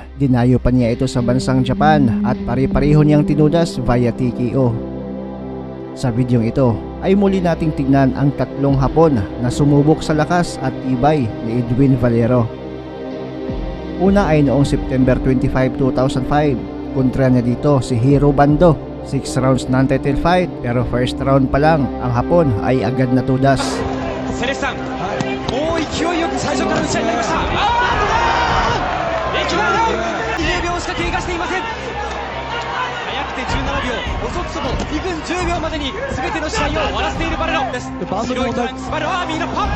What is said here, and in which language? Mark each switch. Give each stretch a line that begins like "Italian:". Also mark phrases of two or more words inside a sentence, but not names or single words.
Filipino: Dinayo pa niya ito sa bansang Japan at pare-pareho niyang tinudas via TKO. Sa videong ito ay muli nating tignan ang 3 hapon na sumubok sa lakas at tibay ni Edwin Valero. Una ay noong September 25, 2005. Kontra niya dito si Hiro Bando. 6
English: rounds non-title fight
Filipino: pero
English: first round
Filipino: pa lang ang hapon ay agad natudas. Celestin,
Japanese: もう勢いよく最初から打ち合いになりました。20秒しか経過していません。早くて17秒、遅くとも2分10秒までに全ての試合を終わらせているバレロです。白いトランクスバレロは右のパン。